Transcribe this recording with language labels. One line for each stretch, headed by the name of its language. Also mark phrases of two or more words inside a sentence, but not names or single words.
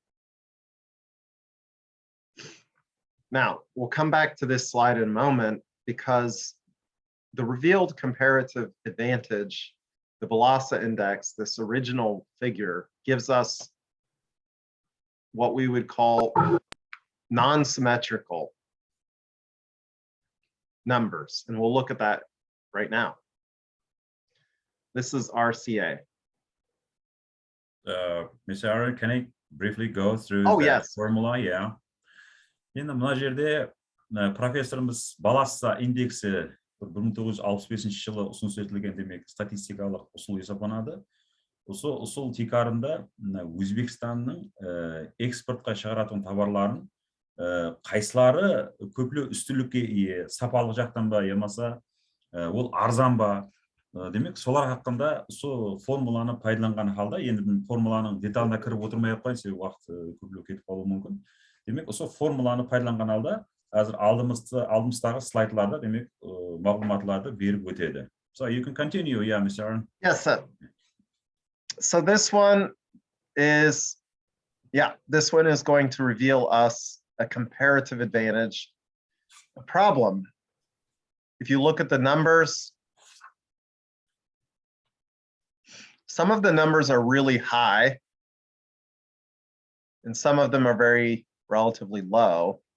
English: Now, we'll come back to this slide in a moment because the revealed comparative advantage, the Balassa index, this original figure, gives us what we would call non-symmetrical numbers. And we'll look at that right now. This is RCA. Mr. Aaron, can I briefly go through Oh, the yes. formula? Yeah.
Kara-Kalpak: Енді мына жерде профессорымыз Balassa индексі 1965 жылы ұсыныс етілген демек статистикалық ұсыл есептелінеді. Осы ұсыл тикарында Өзбекстанның экспортқа шығаратын товарларын қайсылары көплеу үстілікке ие, сапалық жақтан ба, емаса ол арзан ба, демек солар хақында сол формуланы пайдаланған халда, енді формуланың деталына кіріп отырмай ақ қояйын, себебі уақыт көплеу кетіп қалуы мүмкін. Демек осы формуланы пайдаланған халда қазір алдымыздағы слайдларда демек мағлұматларды беріп өтеді.
English: So you can continue, yeah, Mr. Aaron. Yes, sir. So this one is going to reveal us a comparative advantage. A problem, if you look at the numbers, some of the numbers are really high and some of them are very relatively low.